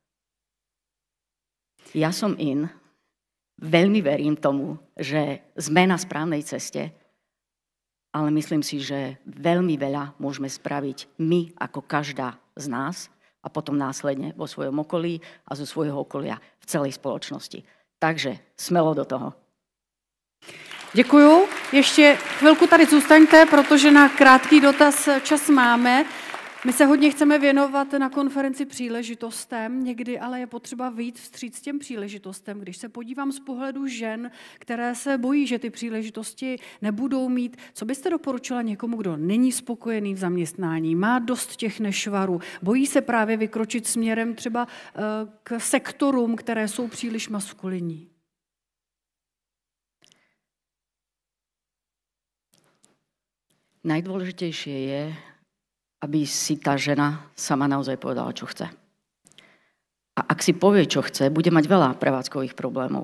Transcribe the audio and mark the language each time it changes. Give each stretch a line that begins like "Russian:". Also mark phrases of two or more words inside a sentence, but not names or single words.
Slovak: Ja som veľmi verím tomu, že sme na správnej ceste, ale myslím si, že veľmi veľa môžeme spraviť my, ako každá z nás, a potom následne vo svojom okolí a zo svojho okolia v celej spoločnosti. Takže smelo do toho.
Czech: Děkuju. Ještě chvilku tady zůstaňte, protože na krátký dotaz čas máme. My se hodně chceme věnovat na konferenci příležitostem, někdy ale je potřeba vyjít vstříc těm příležitostem. Když se podívám z pohledu žen, které se bojí, že ty příležitosti nebudou mít, co byste doporučila někomu, kdo není spokojený v zaměstnání, má dost těch nešvarů, bojí se právě vykročit směrem třeba k sektorům, které jsou příliš maskulinní?
Slovak: Najdôležitejšie je, aby si tá žena sama naozaj povedala, čo chce. A ak si povie, čo chce, bude mať veľa prevádzkových problémov.